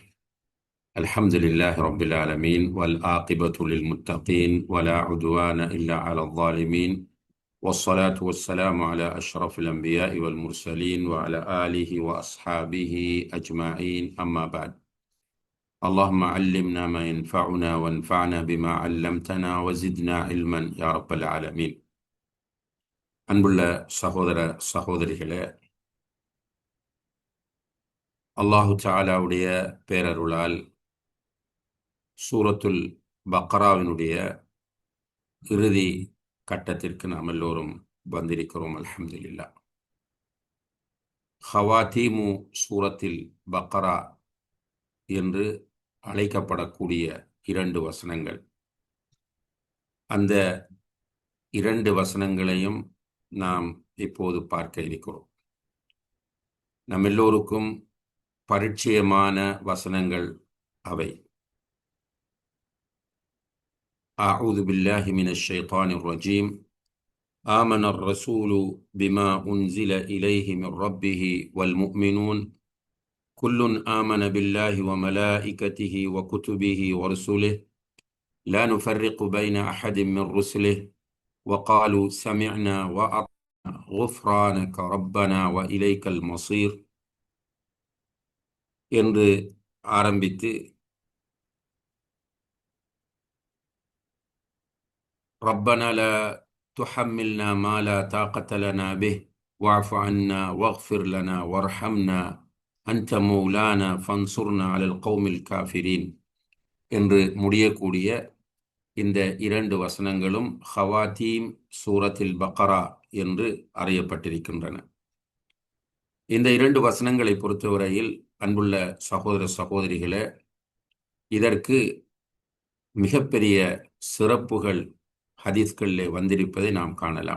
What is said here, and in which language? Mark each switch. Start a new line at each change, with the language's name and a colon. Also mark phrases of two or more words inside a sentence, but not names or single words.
Arabic: الحمد لله رب العالمين والعاقبة للمتقين ولا عدوان إلا على الظالمين، والصلاة والسلام على أشرف الأنبياء والمرسلين وعلى آله وأصحابه أجمعين، أما بعد. اللهم علمنا ما ينفعنا وانفعنا بما علمتنا وزدنا علما يا رب العالمين.
Tamil: அன்புள்ள சகோதர சகோதரிகளே,
Arabic: الله تعالى
Tamil: பேரருளால் சூரத்துல் பக்ராவினுடைய இறுதி கட்டத்திற்கு நாம் எல்லோரும் வந்திருக்கிறோம். அல்ஹம்துலில்லாஹ். ஹவாத்தீமு சூரத்தில் பக்ரா என்று அழைக்கப்படக்கூடிய 2 வசனங்கள், அந்த 2 வசனங்களையும் நாம் இப்போது பார்க்க இருக்கிறோம். நம் எல்லோருக்கும் பரிச்சயமான வசனங்கள் அவை.
Arabic: أعوذ بالله من الشيطان الرجيم. آمن الرسول بما أنزل إليه من ربه والمؤمنون كل آمن بالله وملائكته وكتبه ورسله لا نفرق بين أحد من رسله وقالوا سمعنا وأطعنا غفرانك ربنا وإليك المصير
Tamil: என்று ஆரம்பித்து
Arabic: ربنا لا تحملنا ما لا طاقة لنا به واعف عنا واغفر لنا وارحمنا أنت مولانا فانصرنا على القوم الكافرين
Tamil: என்று முடியக்கூடிய இந்த 2 வசனங்களும் ஹவாத்தீம் சூரத்தில் பக்ரா என்று அறியப்பட்டிருக்கின்றன. இந்த 2 வசனங்களை பொறுத்தவரையில் அன்புள்ள சகோதர சகோதரிகளே, இதற்கு மிகப்பெரிய சிறப்புகள் ஹதீஸ்களிலே வந்திருப்பதை நாம் காணலாம்.